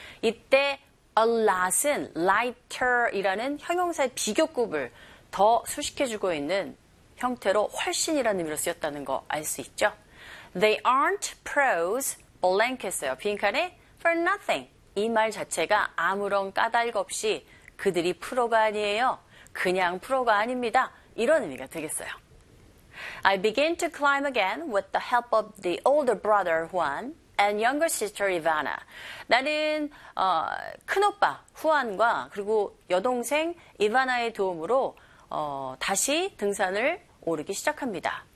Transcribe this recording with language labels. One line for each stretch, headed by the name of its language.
Korean: 이때 a lot은 lighter 이라는 형용사의 비교급을 더 수식해주고 있는 형태로 훨씬이라는 의미로 쓰였다는 거 알 수 있죠?
English: They aren't pros, blank
Korean: 했어요. 빈칸에
English: for nothing.
Korean: 이 말 자체가 아무런 까닭 없이 그들이 프로가 아니에요. 그냥 프로가 아닙니다. 이런 의미가 되겠어요.
English: I begin to climb again with the help of the older brother Juan and younger sister Ivana.
Korean: 나는 큰오빠 후안과 그리고 여동생 이바나의 도움으로 다시 등산을 오르기 시작합니다.